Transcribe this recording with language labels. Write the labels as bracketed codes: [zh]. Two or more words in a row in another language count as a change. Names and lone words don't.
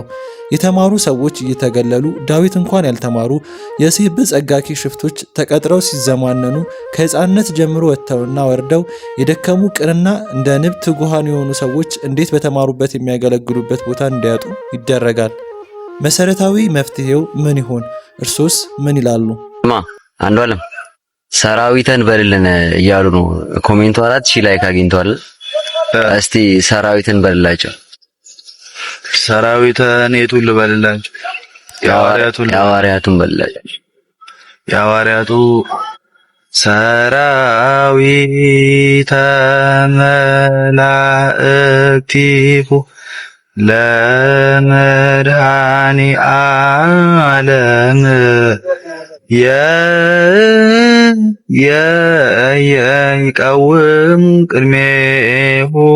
[am] የተማሩ ሰዎች እየተገለሉ ዳዊት እንኳን ያልተማሩ የሴብህ ጸጋኪ ሽፍቶች ተቀጥረው ሲዘማነኑ ከሕፃንነት ጀምሮ ወጥተውና ወርደው የደከሙ ቅንና እንደ ንብ ትጉሃን የሆኑ ሰዎች እንዴት በተማሩበት የሚያገለግሉበት ቦታ እንዲያጡ ይደረጋል? መሰረታዊ መፍትሄው ምን ይሆን? እርሶስ ምን ይላሉ? አንዱ አለም ሰራዊትን በልልን እያሉ ነው። ኮሜንቱ 4000 ላይክ አግኝቷል። እስቲ ሰራዊትን በልላቸው። ሰራዊትን የቱን ልበልላቸው? የሐዋርያቱን በልላቸው። [gez] የሐዋርያቱ ሰራዊተ መላእክቲሁ ለመድኃኒ ዓለም ይቀውም ቅድሜሁ